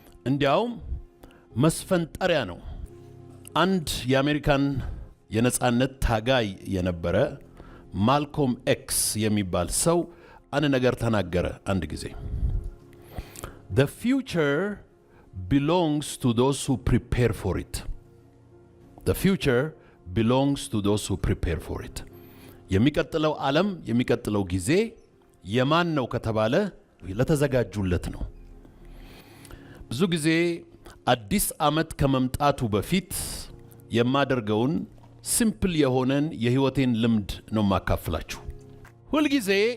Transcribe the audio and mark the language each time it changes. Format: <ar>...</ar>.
<am>እንዲያውም መስፈንጠሪያ ነው። አንድ የአሜሪካን የነጻነት ታጋይ የነበረ ማልኮም ኤክስ የሚባል ሰው አንድ ነገር ተናገረ አንድ ጊዜ።</am> <en>The future belongs to those who prepare for it. The future belongs to those who prepare for it.</en> <am>የሚቀጥለው ዓለም የሚቀጥለው ጊዜ የማን ነው ከተባለ ለተዘጋጁለት ነው። ብዙ ጊዜ አዲስ ዓመት ከመምጣቱ በፊት የማደርገውን ሲምፕል የሆነን የህይወቴን ልምድ ነው ማካፍላችሁ። ሁል ጊዜ</am>